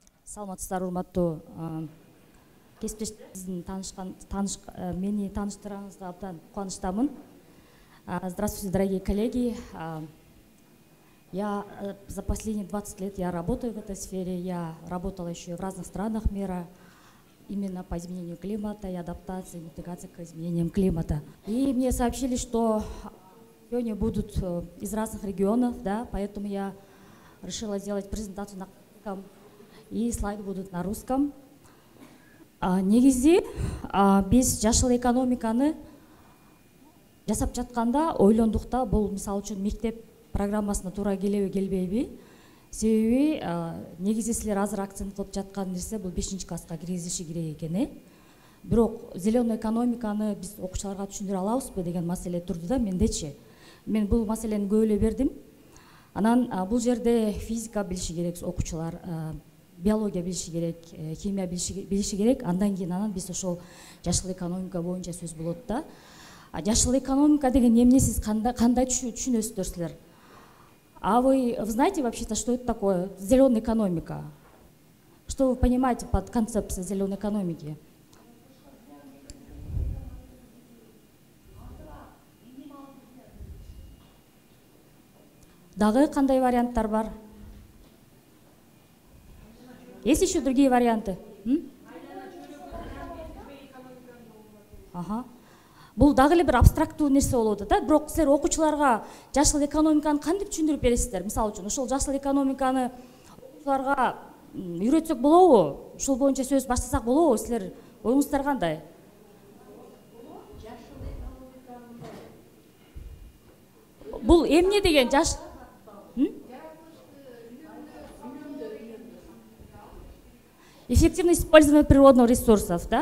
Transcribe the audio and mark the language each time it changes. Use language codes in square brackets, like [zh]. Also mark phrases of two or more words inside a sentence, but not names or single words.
[ky] Саламатсыздар, урматтуу кесиптештерим, мени тааныштырганыңызга абдан кубанычтамын. [ru] Здравствуйте, дорогие коллеги. Я за последние 20 лет я работаю в этой сфере. Я работала еще в разных странах мира именно по изменению климата и адаптации, митигации к изменениям климата. И мне сообщили, что сегодня будут из разных регионов, да, поэтому я решила сделать презентацию на английском, и слайды будут на русском. [ky] Негизи биз жашыл экономиканы жасап жатканда ойлондук да, бул мисалы үчүн мектеп программасына туура келеби келбейби. Себеби негизи силер азыр акцент кылып жаткан нерсе бул 5-класска киргизиши керек экен. Бирок зеленый экономиканы биз окуучуларга түшүндүрө алабызбы деген маселе турду да мендечи. Мен бул маселени көп эле бердим. Анан бул жерде физика билиши керек окуучулар, биология билиши керек, химия билиши керек. Андан кийин биз ошол жашыл экономика боюнча сөз болот да. Жашыл экономика деген эмне, сиз кандай түшүнөсүздөр силер? [ru] А вы знаете вообще-то, что это такое зеленая экономика? Что вы понимаете под концепцией зеленой экономики? [ky] Дагы кандай варианттар бар? [ru] Есть еще другие варианты? Ага. [ky] Бул дагы эле бир абстрактуу нерсе болот да. Бирок силер окуучуларга жашыл экономиканы кантип түшүндүрүп бересиздер? Мисалы үчүн, ошол жашыл экономиканы окуучуларга үйрөтсөк болобу? Ошол боюнча сөз баштасак болобу? Силер оюңуздар кандай? Бул эмне деген жаш? [ru] Эффективное использование природных ресурсов, да?